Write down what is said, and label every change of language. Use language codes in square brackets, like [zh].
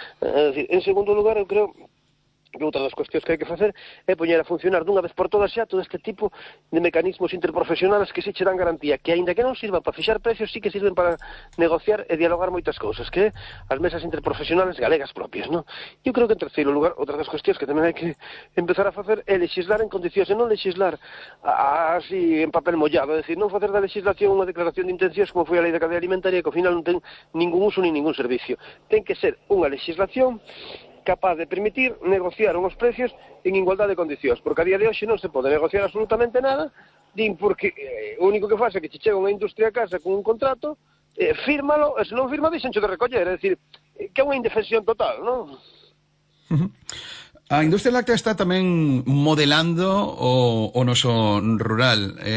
[gl] En segundo lugar, eu creo que outra das cuestións que hai que facer é poñer a funcionar dunha vez por todas xa todo este tipo de mecanismos interprofesionales que se dan garantía, que aínda que non sirvan para fixar precios, sí que sirven para negociar e dialogar moitas cousas, que as mesas interprofesionales galegas propias, non? Eu creo que, en terceiro lugar, outra das cuestións que tamén hai que empezar a facer é legislar en condicións, e non legislar así en papel mollado, é dicir, non facer da legislación unha declaración de intencións como foi a Lei da Cadea Alimentaria, que ao final non ten ningún uso ni ningún servicio. Ten que ser unha legislación capaz de permitir [es] negociar unos precios en igualdad de condiciones, porque a día de hoy no se puede negociar absolutamente nada, porque lo único que pasa es que si llega una industria a casa con un contrato, fírmalo, si no firma, dicen de recoger, es decir, que es una indefensión total, ¿no? [gl] A industria láctea está tamén modelando o noso rural.